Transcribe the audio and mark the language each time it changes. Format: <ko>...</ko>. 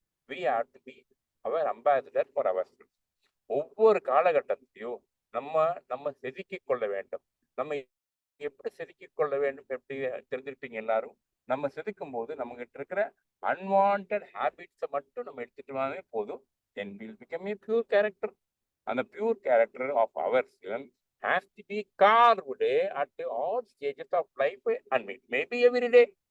<en>we have to be our ambassador for ourselves.</en> <ta>ஒவ்வொரு காலகட்டத்திலையும் நம்ம செதுக்கிக் கொள்ள வேண்டும். நம்ம எப்படி செதுக்கிக் கொள்ள வேண்டும் எப்படி தெரிஞ்சுக்கிட்டீங்க எல்லாரும். நம்ம செதுக்கும் போது நம்ம கிட்ட இருக்கிற அன்வான்ட் ஹேபிட்ஸை மட்டும் நம்ம எடுத்துட்டோமே போதும்.</ta> <en>then we'll become a pure character. And the pure character of ourselves has to be carved at all stages of life and maybe every day.</en>